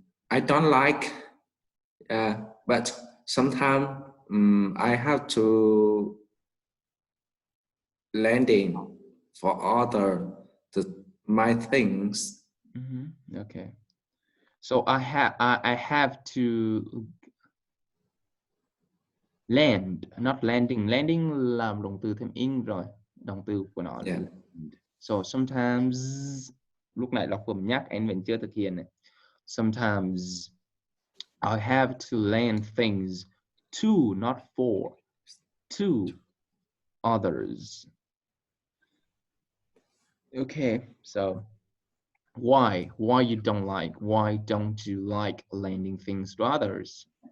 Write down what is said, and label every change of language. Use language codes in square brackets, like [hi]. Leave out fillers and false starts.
[en] I don't like, but sometimes I have to lending for my things. Okay. So I have to lend, not lending. [vi] Lending là động từ thêm in rồi. Động từ của nó là lend. [en] So sometimes, [vi] lúc này Lộc vừa nhắc anh vẫn chưa thực hiện này. [en] Sometimes I have to lend things to, not for, to others. Okay, so why you don't like? Why don't you like lending things to others?